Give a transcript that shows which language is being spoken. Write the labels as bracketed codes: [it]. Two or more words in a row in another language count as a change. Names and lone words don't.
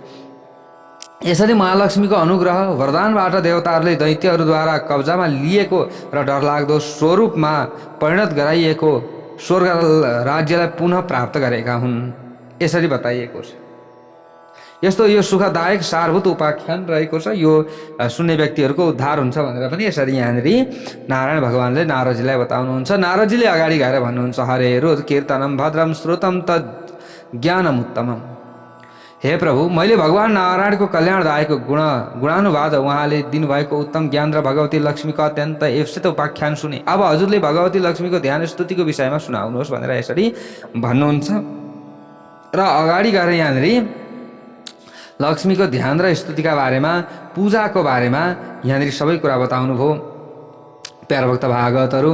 [ne] यसरी महालक्ष्मीको अनुग्रह वरदानबाट देवताहरूले दैत्यहरूद्वारा कब्जामा लिएको र डरलाग्दो स्वरूपमा परिणत गराइएको स्वर्ग राज्यलाई पुनः प्राप्त गरेका हुन्। यसरी बताइएको छ। यस्तो यो सुखदायक सारभूत उपाख्यान रहेको छ। यो सुन्ने व्यक्तिहरूको उद्धार हुन्छ भनेर पनि यसरी यहाँनिर नारायण भगवानले नारदजीलाई बताउनुहुन्छ। नारदजीले अगाडि गएर भन्नुहुन्छ, [sa] हरेरो कीर्तनम भद्रम श्रुतम तद् ज्ञानमुत्तमम। [ne] हे प्रभु, मैले भगवान् नारायणको कल्याणदायक गुणानुवाद उहाँले दिनुभएको उत्तम ज्ञान र भगवती लक्ष्मीको अत्यन्त एप्सित उपाख्यान सुने। अब हजुरले भगवती लक्ष्मीको ध्यान स्तुतिको विषयमा सुनाउनुहोस् भनेर यसरी भन्नुहुन्छ। र अगाडि गएर यहाँनिर लक्ष्मीको ध्यान र स्तुतिका बारेमा, पूजाको बारेमा यहाँनिर सबै कुरा बताउनु भयो प्यारा भक्त भागवतहरू।